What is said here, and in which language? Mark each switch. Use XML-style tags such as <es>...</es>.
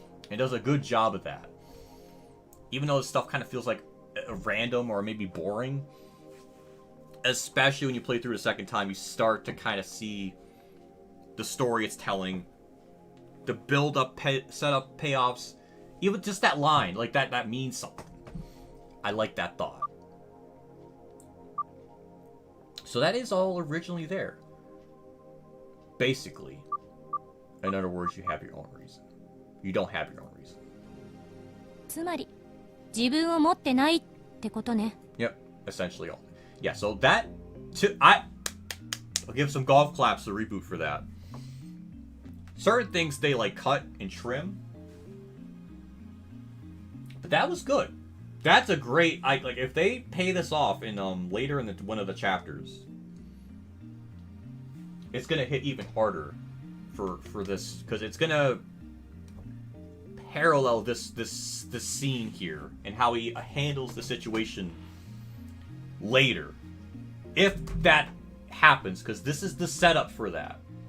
<en>And does a good job of that. Even though this stuff kind of feels like random or maybe boring, especially when you play through the second time, you start to kind of see the story it's telling, the build-up, setup, payoffs, even just that line, like that means something. I like that thought. So that is all originally there. Basically. In other words, you have your own reason. You don't have your own reason.</en> <ja>つまり自分を持ってないってことね</ja> <en>Yep, essentially all. Yeah, so that... I'll give some golf claps to Reboot for that. Certain things they like cut and trim. But that was good. That's a great... like, if they pay this off in later in one of the chapters, it's gonna hit even harder for this, because it's gonna parallel this scene here and how he handles the situation later, if that happens, because this is the setup for that.</en>